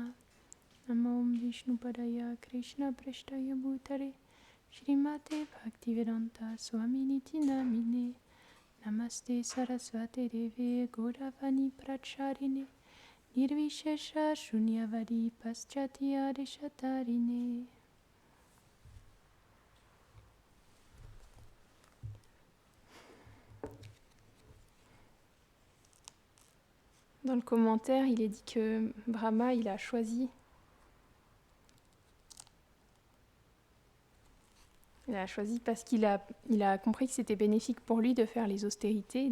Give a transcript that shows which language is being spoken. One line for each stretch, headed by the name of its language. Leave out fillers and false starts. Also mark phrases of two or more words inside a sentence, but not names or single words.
Sanskrit: नमो विष्णुपादाय कृष्ण प्रेष्ठाय भूतले श्रीमते भक्तिवेदान्त स्वामिनिति नामिने. नमस्ते सारस्वते देवे गौरवाणी प्रचारिणे निर्विशेष शून्यवादि पाश्चात्य देशतारिणे.
French: Dans le commentaire, il est dit que Brahma, il a choisi parce qu'il a compris que c'était bénéfique pour lui de faire les austérités.